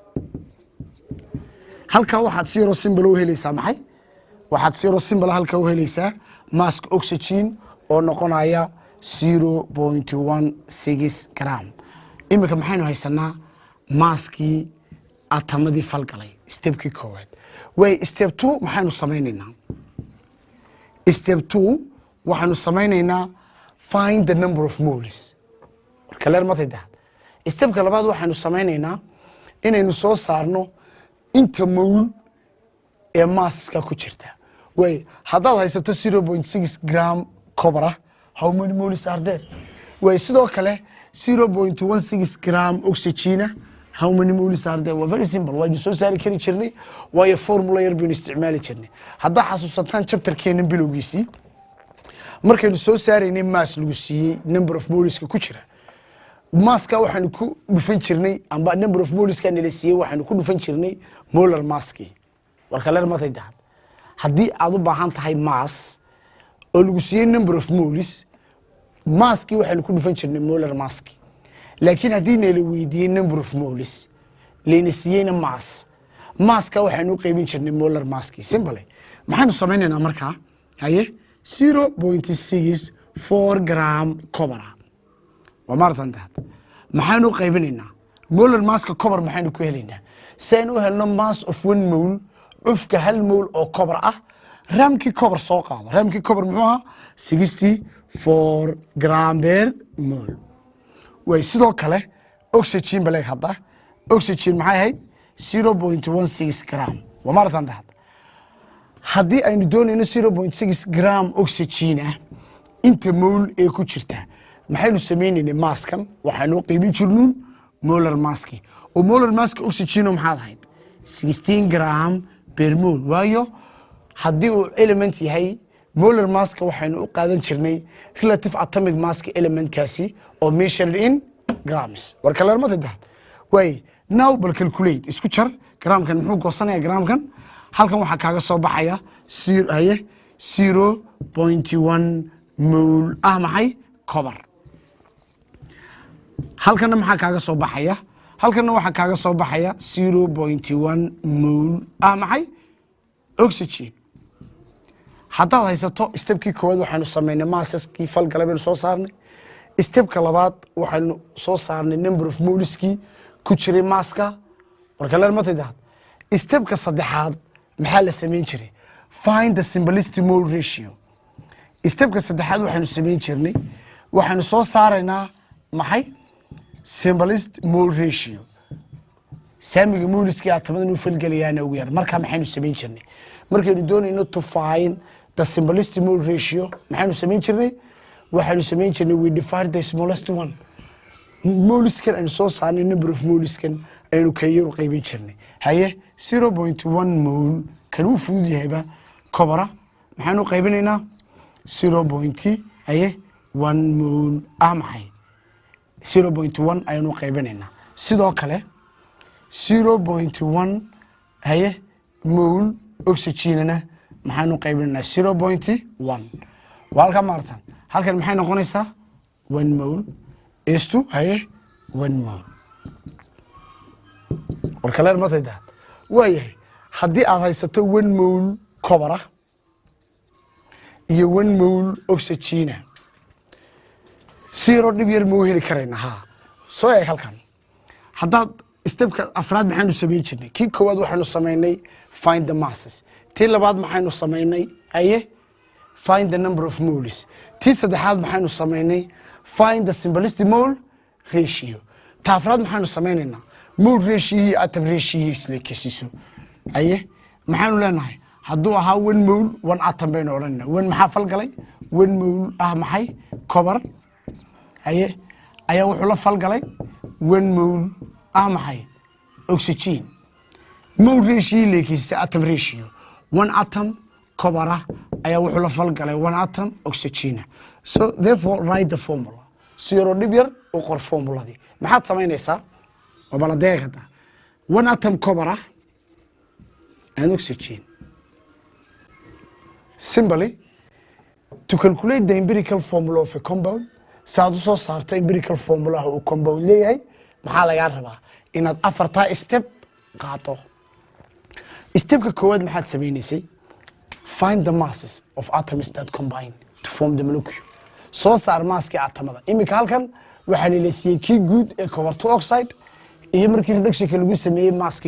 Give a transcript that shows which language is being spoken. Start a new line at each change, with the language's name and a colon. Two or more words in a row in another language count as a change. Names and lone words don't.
Somali: halka waxaad si yaro symbol u helaysaa maxay waxaad si yaro symbol halka u helaysaa mask oxygen oo noqonaya 0.16 gram imika maxaynu haysanaa maaskii atamadii falgalay stepkii koowaad way step 2 maxaynu samaynaynaa step 2 waxaanu samaynaynaa
English: find the number of moles
Somali: marka leer ma tahay stepka labaad waxaanu samaynaynaa inaynu soo saarno inta mole ee maaska ku jirta way haddaad haysato 0.6 gram
English: copper how many moles are there
Somali: way sidoo kale 0.16 gram
English: oxygen how many moles are there very simple
Somali: waynu soo saari kari jirnay way formula yar baynu isticmaali jirnay hadda xasuusataan chapterkeena bilowgiisii markaynu soo saaraynay mass lagu siiyay
English: number of moles
Somali: ku jira maaska waxaanu ku dhufan jirnay amba
English: number of moles
Somali: ka la siiyay waxaanu ku dhufan jirnay molar masski warka leer ma tahay haddii aad u baahan tahay mass oo lagu siiyey
English: number of moles
Somali: maski waxaynu ku dhufan jirnay molar maski laakiin haddii la weydiiyey
English: number of moles
Somali: leena siiyeyna maska waxaynu qaybin jirnay molar maski simple maxaynu samaynaynaa markaa haye 0.64 gram copper waa maartan dad maxaynu qaybinaynaa molar maska copper maxaynu ku helaynaa saynu helno
English: mass of 1 mole
Somali: cufka 1 mole oo copper ah ramki copper soo qaado ramki copper muxuu ahaa 64
English: gram per mole
Somali: way sidoo kale oxygen baleeg hadda oxygen maxay ahayd 0.16 gram waa maartan dad haddii aynu doonayno 0.6 gram oxygen ah inta mole ee ku jirta maxaynu sameeynaynaa maskan waxaanu qiimin jirnaa molar maski oo molar maski oxygen maxaa ahayd 16
English: gram per mole
Somali: waayo haddii uu element yahay molar maska waxaynu u qaadan jirnay
English: relative atomic mass
Somali: element kaasi oo
English: measured in grams
Somali: war kala ma tahay way now bal calculate isku jar gramkan muxuu goosanayaa gramkan halkan waxa kaaga soo baxaya 0.1 mole ah maxay copper halkan maxaa kaaga soo baxaya halkan waxa kaaga soo baxaya 0.1 mole ah maxay oxygen haddaad haysato stepkii koowaad waxaanu samaynay massaskii falgalabeen soo saarnay stepka labaad waxaanu soo saarnay
English: number of
Somali: moleski ku jiray maska marka la matayda stepka saddexaad maxaa la sameyn jiray
English: find the simplest mole ratio
Somali: stepka saddexaad waxaanu sameyn jirnay waxaanu soo saaraynaa maxay
English: simplest mole ratio
Somali: saamiga moleski atamada inuu falgalayaan ugu yar marka maxaynu sameyn jirnay markaynu doonayno
English: to find the simplest mole
Somali: ratio maxaynu sameyn jirnay waxaanu sameyn jirnay
English: we divide the smallest one
Somali: moleskan aynu soo saarnay number of moleskan aynu ka yar u qaybin jirnay haye 0.1 mole kan uu fudud yahayba copper maxaynu qaybinaynaa 0.1 mole ah maxay 0.1 aynu qaybinaynaa sidoo kale 0.1 haye mole oxygenna maxaanu qaybinaynaa 0.1 walka maartan halkan maxay noqonaysaa 1
English: mole is to
Somali: haye 1 mole warkaleer ma tahay waayahay haddii aad haysato 1 mole copper iyo 1 mole oxygen zero dhib yar ma heli karayna ha soo eeg halkan haddaad stepka afraad maxaynu sameyn jirnay kii koowaad waxaanu sameynay
English: find the masses
Somali: tii labaad maxaynu sameynay aye
English: find the number of moles
Somali: tii saddexaad maxaynu sameynay
English: find the simplest mole ratio
Somali: taa afraad maxaynu sameynaynaa
English: mole ratio
Somali: iyo
English: atom ratio
Somali: isla kasiso aye maxaynu leenahay hadduu ahaa 1 mole 1 atom baynu odhanayna 1 maxaa falgalay 1 mole ah maxay copper aye ayaa wuxuu la falgalay 1 mole ah maxay oxygen
English: mole ratio
Somali: leekisa
English: atom ratio
Somali: 1 atom copper ayaa wuxuu la falgalay 1 atom oxygen
English: so therefore write the formula
Somali: zero dhib yar u qor formuladii maxaad samaynaysaa wabala deeqada 1 atom
English: copper and oxygen simply to calculate the empirical formula of a compound
Somali: saad soo saarto
English: empirical formula
Somali: oo compound leeyahay maxaa laga rabaa inaad afarta step qaato stepka koowaad maxaad sameeynaysaa
English: find the masses of atoms that combine to form the molecule
Somali: soo saar maaska atomada imika halkan waxa la siiyay kii guud ee
English: copper to oxide
Somali: iyo markii reduction lagu sameeyay maaski